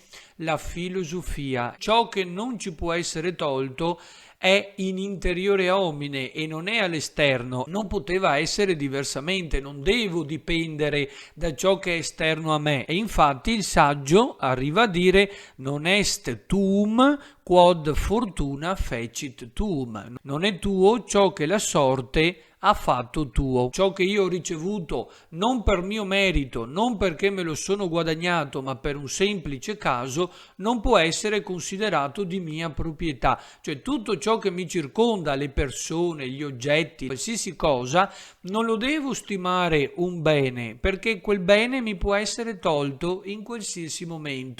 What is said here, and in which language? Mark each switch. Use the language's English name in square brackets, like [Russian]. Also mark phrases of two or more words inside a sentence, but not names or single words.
[Italian] La filosofia, ciò che non ci può essere tolto è [Latin] in interiore homine [Italian] e non è all'esterno, non poteva essere diversamente, non devo dipendere da ciò che è esterno a me. E infatti il saggio arriva a dire [Latin] non est tuum quod fortuna fecit tuum, [Italian] non è tuo ciò che la sorte ha fatto tuo. Ciò che io ho ricevuto non per mio merito, non perché me lo sono guadagnato, ma per un semplice caso, non può essere considerato di mia proprietà. Cioè tutto ciò che mi circonda, le persone, gli oggetti, qualsiasi cosa, non lo devo stimare un bene, perché quel bene mi può essere tolto in qualsiasi momento.